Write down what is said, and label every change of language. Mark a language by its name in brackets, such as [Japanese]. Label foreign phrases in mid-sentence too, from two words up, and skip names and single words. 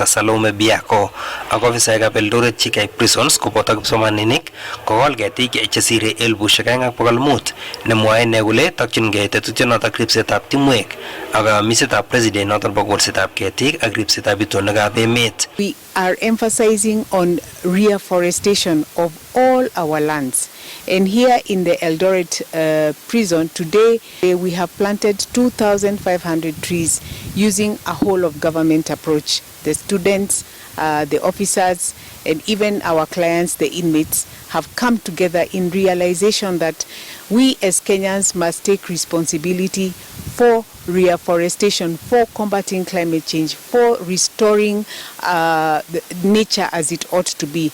[Kalenjin] Salome Biako ak ofisaekab Eldoret GK Prisons koboto kipsomaninik kokol ketik chesire 2,500 nemwoe ine kole tokyingei tetutyonotok ripsetab timwek ak misetab president noton bo kolsetab ketik ak ripsetab itonwekab emet. [English] We are emphasizing on reforestation of all our lands. And here in the Eldoret prison today, we have planted 2,500 trees using a whole of government approach. The students, the officers, and even our clients, the inmates, have come together in realization that we as Kenyans must take responsibility for reforestation, for combating climate change, for restoring the nature as it ought to be.